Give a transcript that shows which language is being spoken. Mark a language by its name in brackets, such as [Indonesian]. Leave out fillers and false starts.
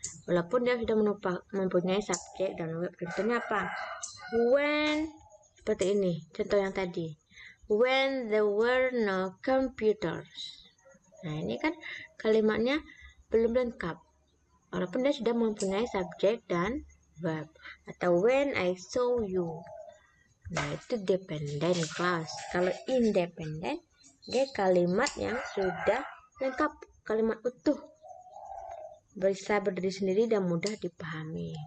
[Indonesian] Walaupun dia sudah mempunyai subjek dan verb. Contohnya apa? When, seperti ini. Contoh yang tadi. [English] When there were no computers. [Indonesian] Nah, ini kan kalimatnya belum lengkap. Walaupun dia sudah mempunyai subjek dan verb. Atau [English] when I saw you. [Indonesian] Nah, itu dependent clause. Kalau independent, dia kalimat yang sudah lengkap, kalimat utuh, bisa berdiri sendiri dan mudah dipahami.